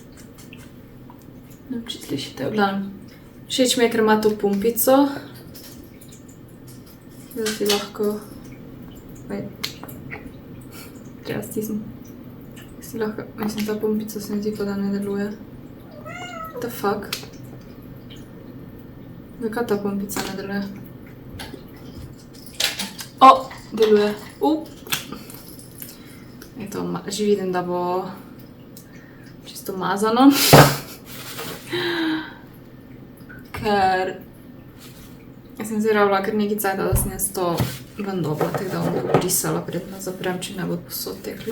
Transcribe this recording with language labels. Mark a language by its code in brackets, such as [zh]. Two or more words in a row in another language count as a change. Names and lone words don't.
[sl] Ne vem, če slišite, v glavnem. Všeč mi je, ker ima to pumpico. Da si lahko Treba stisniti. Si lahko, mislim, ta pumpica se mi zdi, da ne deluje. [en] What the fuck? [sl] Zakaj ta pumpica ne deluje? O, deluje. Eto, že vidim, da bo čisto mazano. Ker sem si rabila kar nekaj cajta, da sem jaz to ven dobila, tako da bom to brisala, predno zaprem, če ne bo posod teklo.